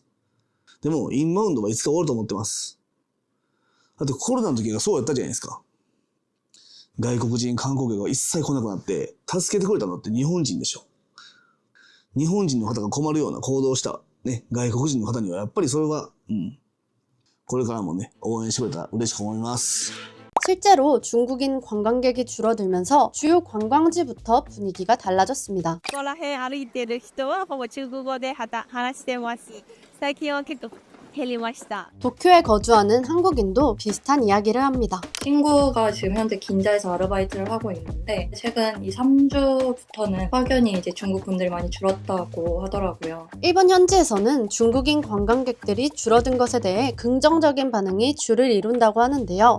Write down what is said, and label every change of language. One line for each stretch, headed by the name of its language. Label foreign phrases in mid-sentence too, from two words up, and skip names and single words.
Japanese: でも、インバウンドはいつか終わると思ってます。だってコロナの時がそうやったじゃないですか。外国人観光客が一切来なくなって、助けてくれたのって日本人でしょ。日本人の方が困るような行動をしたね、外国人の方にはやっぱりそれは、これからもね、応援してくれたら嬉しく思います。
Korean: 실제로 중국인 관광객이 줄어들면서 주요 관광지부터 분위기가 달라졌습니다.
Japanese: ここら辺歩いてる人はほぼ中国語で話してます。最近は結構減りました。
Korean: 도쿄에 거주하는 한국인도 비슷한 이야기를 합니다. 친구가 지금 현재 긴자에서 아르바이트를 하고 있는데 최근 이 3주부터는 확연히 이제 중국 분들이 많이 줄었다고 하더라고요. 일본 현지에서는 중국인 관광객들이 줄어든 것에 대해 긍정적인 반응이 주를 이룬다고 하는데요.